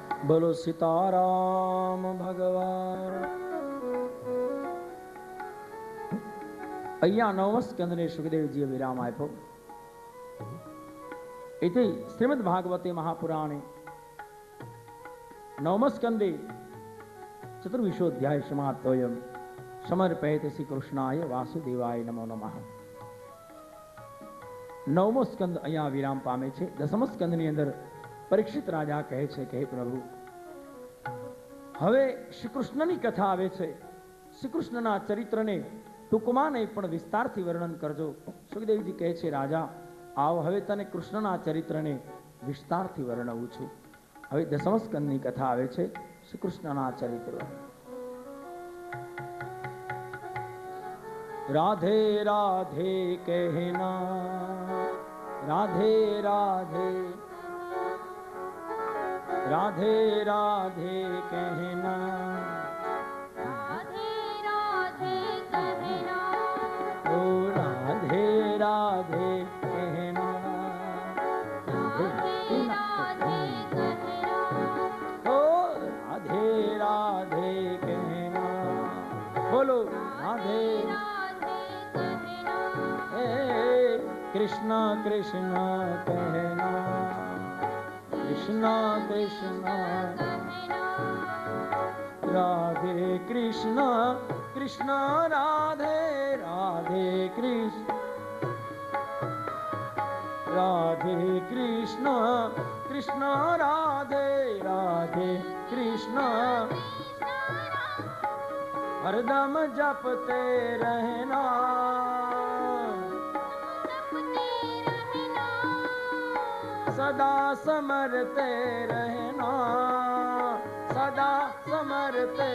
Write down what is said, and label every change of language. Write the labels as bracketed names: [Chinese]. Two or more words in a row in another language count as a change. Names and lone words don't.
[Gujarati] બોલો સીતારામ ભગવાન. અહીંયા નવમ સ્કંદને સુખદેવજીએ વિરામ આપ્યો. [Sanskrit] इति श्रीमद् भागवते महापुराणे नवम स्कंदे चतुर्विशोऽध्याय समाप्तोऽयं समर्पयते श्री कृष्णाय वासुदेवाय नमो नमः. [Gujarati] નવમો સ્કંદ અહીંયા વિરામ પામે છે. દસમ સ્કંદની અંદર પરીક્ષિત રાજા કહે છે કે હે પ્રભુ, હવે શ્રી કૃષ્ણની કથા આવે છે. શ્રી કૃષ્ણના ચરિત્રને ટૂંકમાં નહીં પણ વિસ્તારથી વર્ણન કરજો. સુખદેવજી કહે છે, રાજા આવ, હવે તને કૃષ્ણના ચરિત્રને વિસ્તારથી વર્ણવું છું. હવે દસમ સ્કંદની કથા આવે છે, શ્રી કૃષ્ણના ચરિત્ર. [Hindi] राधे राधे कहना, राधे राधे, राधे राधे कहना, राधे राधे कहना, ओ राधे राधे कहना, राधे राधे कहना, ओ राधे राधे कहना. बोलो राधे राधे कहना, हे कृष्ण कृष्ण कहना, कृष्ण कृष्ण राधे कृष्ण कृष्ण राधे राधे कृष्ण, राधे कृष्ण कृष्ण राधे राधे कृष्ण, हरदम जपते रहना, सदा समरते रहना, सदा समरते.